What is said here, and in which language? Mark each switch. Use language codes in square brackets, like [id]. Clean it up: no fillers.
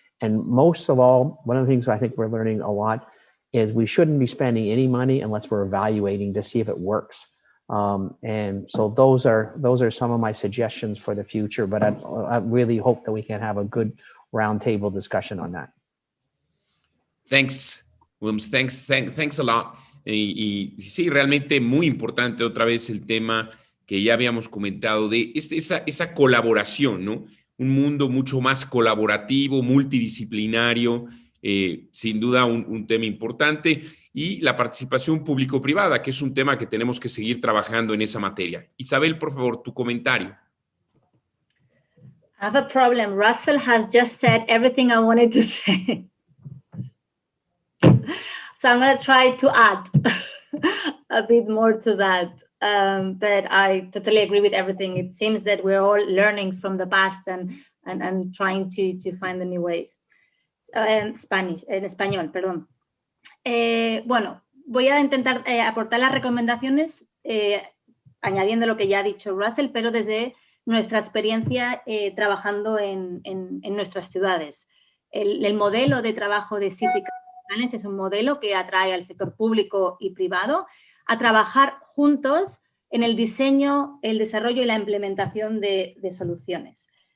[en] And most of all, one of the things I think we're learning a lot is we shouldn't be spending any money unless we're evaluating to see if it works. And so those are some of my suggestions for the future, but I really hope that we can have a good roundtable discussion on that. Thanks, Wilms. Thanks a lot. [es] Y sí, realmente muy importante otra vez el tema que ya habíamos comentado de esa colaboración, ¿no? Un mundo mucho más colaborativo, multidisciplinario, sin duda un tema importante, y la participación público-privada, que es un tema que tenemos que seguir trabajando en esa materia. Isabel, por favor, tu comentario. [en] I have a problem. Russell has just said everything I wanted to say. So I'm going to try to add a bit more to that. But I totally agree with everything. It seems that we're all learning from the past and trying to find the new ways. [es] En español, perdón. Bueno, voy a intentar aportar las recomendaciones añadiendo lo que ya ha dicho Russell, pero desde nuestra experiencia trabajando en nuestras ciudades. El modelo de trabajo de City Challenge es un modelo que atrae al sector público y privado a trabajar juntos en el diseño, el desarrollo y la implementación de soluciones.